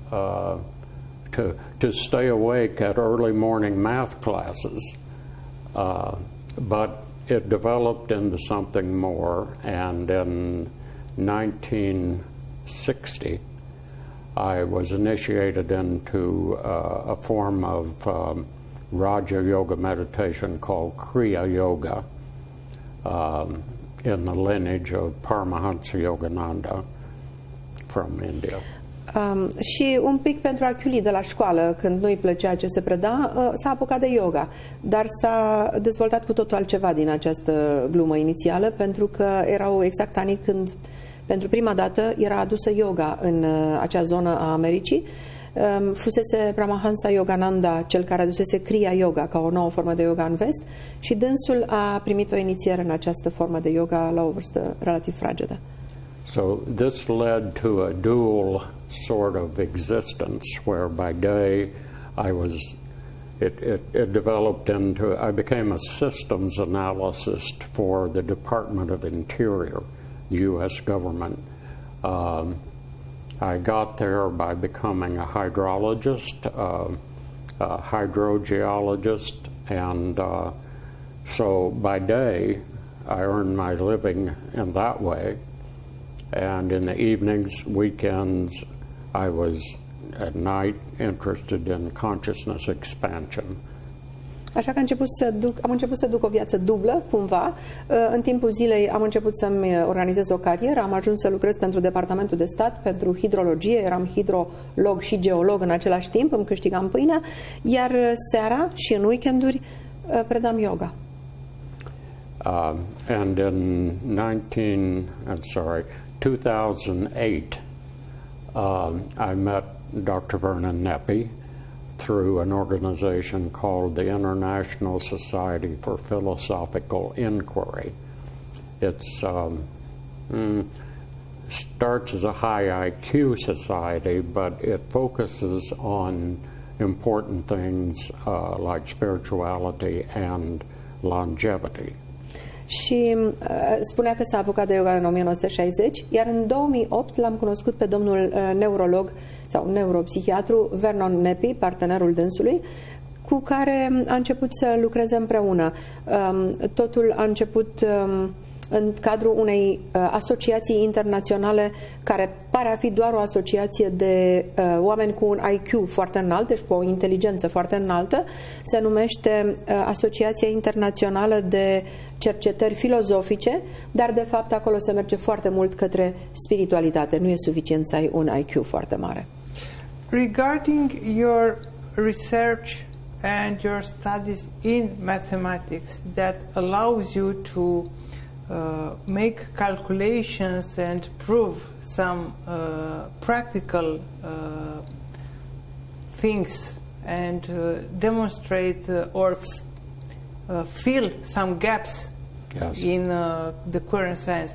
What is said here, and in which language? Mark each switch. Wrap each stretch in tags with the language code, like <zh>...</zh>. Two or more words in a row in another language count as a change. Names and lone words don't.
<en>to stay awake at early morning math classes, but it developed into something more, and in 1960 I was initiated into a form of Raja Yoga meditation called Kriya Yoga, in the lineage of Paramahansa Yogananda from India.</en> <ro>Și un pic pentru a chiuli de la școală, când nu-i plăcea ce se preda, s-a apucat de yoga, dar s-a dezvoltat cu totul altceva din această glumă inițială, pentru că erau exact anii când pentru prima dată era adusă yoga în acea zonă a Americii. Fusese Paramahansa Yogananda cel care adusese Kriya Yoga ca o nouă formă de yoga în vest și dânsul a primit o inițiere în această formă de yoga la o vârstă relativ fragedă.</ro> <en>So this led to a dual sort of existence where by day it developed into, I became a systems analyst for the Department of Interior, the U.S. government. I got there by becoming a hydrologist, a hydrogeologist, and so by day I earned my living in that way, and in the evenings, weekends, I was at night interested in consciousness expansion.</en> <ro>Așa că am început să duc o viață dublă, cumva. În timpul zilei am început să-mi organizez o carieră, am ajuns să lucrez pentru Departamentul de Stat, pentru hidrologie, eram hidrolog și geolog în același timp, îmi câștigam pâinea, iar seara și în weekenduri predam yoga.</ro> <en>And in 2008, I met Dr. Vernon Nepi through an organization called the International Society for Philosophical Inquiry. It's starts as a high IQ society, but it focuses on important things like spirituality and longevity.</en> <ro>Și spunea că s-a apucat de yoga în 1960, iar în 2008 l-am cunoscut pe domnul neurolog sau neuropsihiatru Vernon Nepi, partenerul dânsului, cu care a început să lucreze împreună. Totul a început în cadrul unei asociații internaționale care pare a fi doar o asociație de oameni cu un IQ foarte înalt, deci cu o inteligență foarte înaltă. Se numește Asociația Internațională de Cercetări Filozofice, dar de fapt acolo se merge foarte mult către spiritualitate. Nu e suficient să ai un IQ foarte mare.</ro> <en>Regarding your research and your studies in mathematics that allows you to make calculations and prove some practical things and demonstrate or fill some gaps in the current science.</en>